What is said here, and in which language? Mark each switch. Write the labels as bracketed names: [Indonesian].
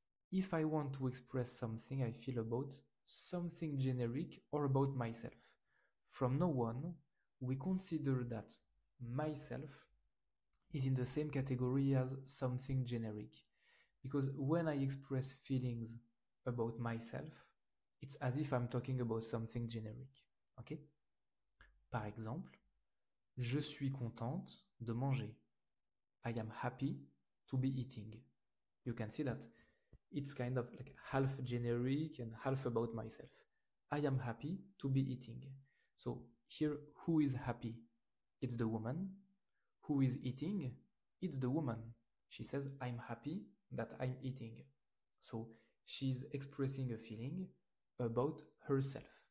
[English] If I want to express something I feel about something generic or about myself, from now on, we consider that myself is in the same category as something generic. Because when I express feelings about myself, it's as if I'm talking about something generic. Okay? [French] Par exemple, je suis contente de manger. [English] I am happy to be eating. You can see that it's kind of like half generic and half about myself. I am happy to be eating. So here, who is happy? It's the woman. Who is eating? It's the woman. She says, I'm happy that I'm eating. So she's expressing a feeling about herself.